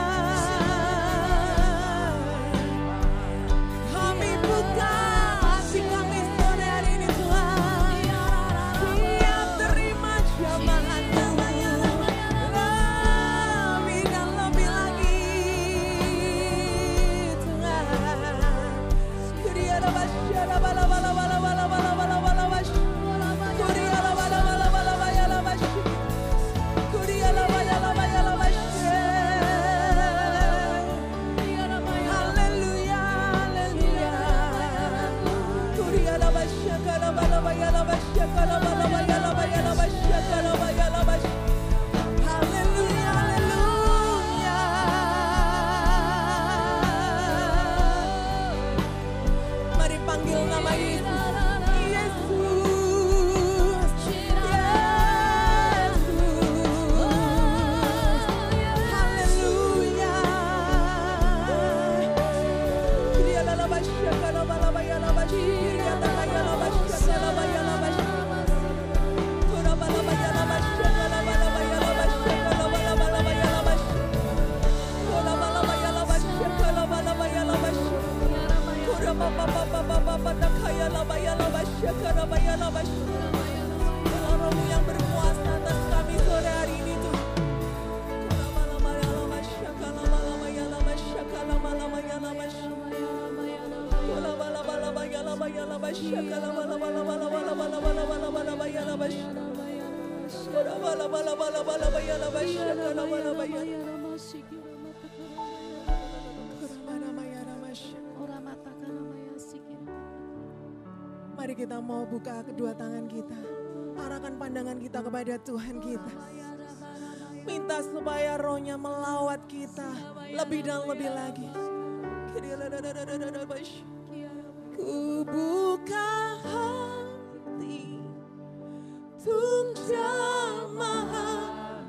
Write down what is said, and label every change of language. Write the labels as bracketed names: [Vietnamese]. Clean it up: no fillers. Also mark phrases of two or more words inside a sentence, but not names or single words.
[Indonesian] Kami buka hati kami sore hari ini Tuhan. Siap terima jamahan-Mu. Lebih dan lebih lagi Tuhan. Kuriara basyara bala bala bala bala bala bala bala bash. Kuriara bala bala bala bala bash. Kuriara bala bala bash. Haleluya, haleluya. Kuriara basyakala bala bala basyakala bala bala bala basyakala bala bash. Haleluya, haleluya. Mari panggil nama Yesus. Yesus. Yesus. Haleluya. Kriya basyakala bala bala bash. Kriya bala basyakala bala bash. Kura bala bala basyakala bala bala basyakala bala bala bala bash. Kura bala bala basyakala bala bala bash. Kura baba baba baba baba kaya la basyakala bala bash. Roh-Mu yang berkuasa atas kami sore hari ini Tuhan. Kura bala bala basyakala bala bala basyakala bala bala bash. Kura bala bala bala basyakala bala bala bala bala bala bala bala bala bala bash. Kura bala bala bala bala bala basyakala bala bala. Kura bala bala bash. Mari kita mau buka kedua tangan kita. Arahkan pandangan kita kepada Tuhan kita. Minta supaya Roh-Nya melawat kita lebih dan lebih lagi. Ku buka hati tung jamahan.